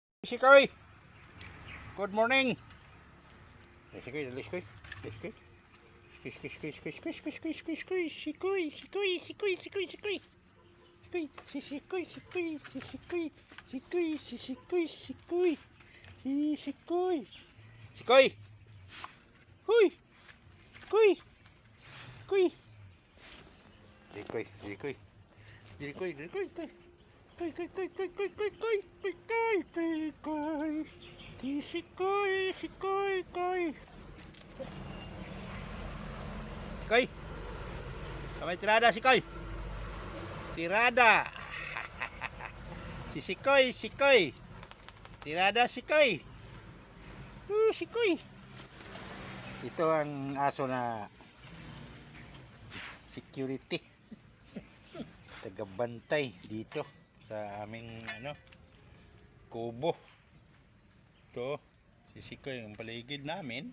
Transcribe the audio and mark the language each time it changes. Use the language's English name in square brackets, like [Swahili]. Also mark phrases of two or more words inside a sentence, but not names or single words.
[Filipino] Sikoy, [English] good morning. [Filipino] Sikoy, dali sikoy. Sikoy. Sikoy, sikoy, sikoy, sikoy, sikoy, sikoy, sikoy, sikoy, sikoy, sikoy, sikoy, sikoy, sikoy. Sikoy, si sikoy, sikoy, si sikoy, sikoy, si sikoy, sikoy, si sikoy. Sikoy. Huy. Sikoy. Sikoy. Sikoy, sikoy. Sikoy, sikoy, sikoy. Koy, koy, koy, koy, koy, koy, koy, koy, koy, koy, koy. Sikoy, sikoy, koy. Sikoy. Kamay tirada, sikoy. Tirada. Si sikoy, sikoy. Tirada, sikoy. Sikoy. Ito ang aso na security. Tagabantay dito sa aming kubo. Ito, si sikoy ang paligid namin.